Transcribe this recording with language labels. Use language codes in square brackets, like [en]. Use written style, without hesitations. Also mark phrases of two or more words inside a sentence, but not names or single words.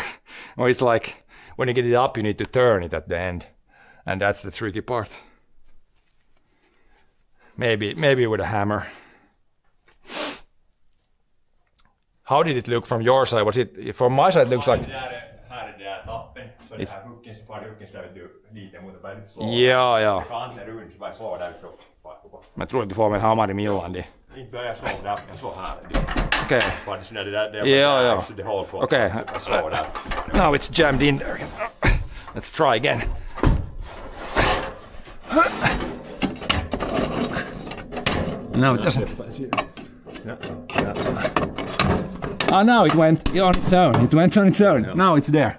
[en] Or it's like, when you get it up, you need to turn it at the end. And that's the tricky part. Maybe with a hammer. How did it look from your side? Was it, from my side it looks like... [sv] Ja. Mä tror att du får med hammare millan det. Inte börjar slå där, jag slår här. Okej. Ja. Okej. [en] Now it's jammed in there. Let's try again. No, it doesn't. Oh, now it went on its own. It went on its own. Yeah. Now it's there.